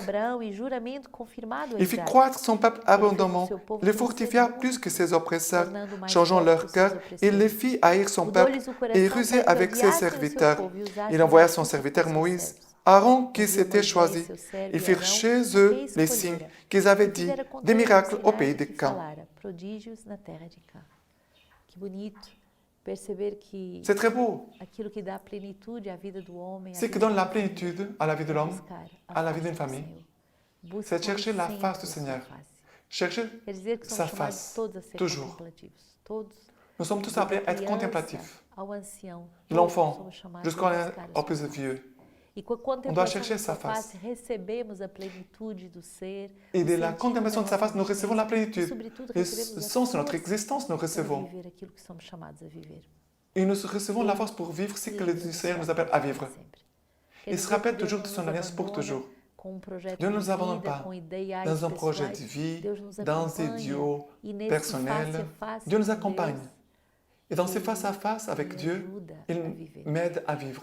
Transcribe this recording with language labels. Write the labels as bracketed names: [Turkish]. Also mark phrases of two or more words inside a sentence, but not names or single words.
[Portuguese] perdão e juramento confirmado a [French] Il fit Isaac, croître son peuple abondamment, les fortifia plus que ses oppresseurs, changeant leur cœur, il les fit haïr son peuple et ruser avec ses serviteurs. Il envoya son serviteur Moïse, Aaron qui s'était choisi. Ils firent chez eux les signes qu'ils avaient dit, des miracles au pays de Can. [Portuguese] Prodígios na terra de Cã. Que bonito perceber que [French] C'est très beau. [Portuguese] aquilo que dá plenitude à vida do homem, [French] C'est que donne la plénitude à la vie de l'homme, à la vie d'une famille, c'est de chercher la face du Seigneur. chercher [Portuguese] Quer dizer que [French] sa [Portuguese] somos chamados [French] face, [Portuguese] todos a ser [French] toujours. [Portuguese] contemplativos. Todos, [French] Nous sommes tous [Portuguese] da [French] appelés à être [Portuguese] criança [French] contemplatifs. [Portuguese] ao ancião, [French] De [Portuguese] todos [French] l'enfant [Portuguese] somos chamados [French] jusqu'au [Portuguese] a buscar a [French] au [Portuguese] sua [French] plus [Portuguese] face. [French] vieux. [Portuguese] E com a [French] On doit [Portuguese] contemplação [French] chercher [Portuguese] de [French] sa [Portuguese] sua face, [French] face. [Portuguese] recebemos a plenitude do ser, [French] Et [Portuguese] o [French] de la [Portuguese] sentido [French] contemplation [Portuguese] da [French] de sa [Portuguese] nossa [French] face, nous recevons la [Portuguese] existência e, [French] plénitude. [Portuguese] sobretudo, [French] Le [Portuguese] recebemos a [French] sens de notre [Portuguese] força [French] existence, nous [Portuguese] para [French] recevons. [Portuguese] viver aquilo que somos chamados a viver. [French] Et nous recevons la force pour vivre ce que le Seigneur nous appelle à vivre. Il se rappelle toujours de son alliance pour toujours. Dieu ne nous abandonne pas dans un projet de vie, dans des idéaux personnels. Dieu nous accompagne. Et dans ces face-à-face avec Dieu, il m'aide à vivre.